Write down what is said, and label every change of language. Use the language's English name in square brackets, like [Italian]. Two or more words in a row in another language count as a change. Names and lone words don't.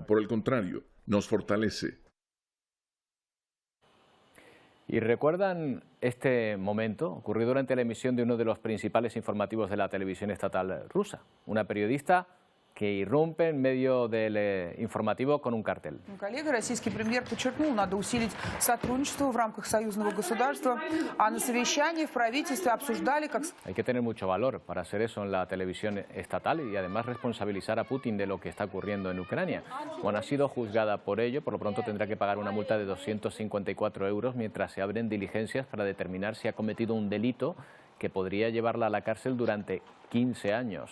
[Spanish] Por el contrario, nos fortalece. ¿Y recuerdan este momento? Ocurrió durante la emisión de uno de los principales informativos de la televisión estatal rusa. Una periodista que irrumpe en medio del informativo con un cartel. [Russian] Российский премьер подчеркнул, надо усилить сотрудничество в рамках союзного государства, а на совещании в правительстве обсуждали как... [Spanish] Hay que tener mucho valor para hacer eso en la televisión estatal y además responsabilizar a Putin de lo que está ocurriendo en Ucrania. Bueno, ha sido juzgada por ello, por lo pronto tendrá que pagar una multa de 254 euros mientras se abren diligencias para determinar si ha cometido un delito que podría llevarla a la cárcel durante 15 años.